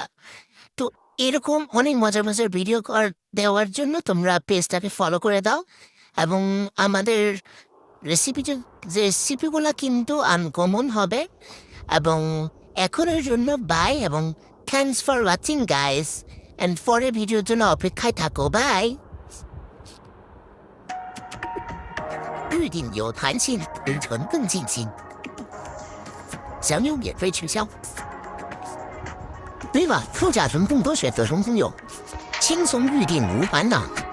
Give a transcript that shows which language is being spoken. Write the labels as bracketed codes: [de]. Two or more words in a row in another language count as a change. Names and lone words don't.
[bn] তো এরকম অনেক মজার মজার ভিডিও দেওয়ার জন্য তোমরা পেজটাকে ফলো করে দাও। এবং আমাদের রেসিপি যে রেসিপিগুলো কিন্তু আনকমন হবে। এবং এখনের জন্য বাই, এবং [en] thanks for watching guys. [bn] অ্যান্ড পরের ভিডিওর জন্য অপেক্ষায় থাকো, বাই। [zh] 预定有弹性，流程更尽兴，享有免费取消。对了，副驾乘更多选择中拥有，轻松预定无烦恼。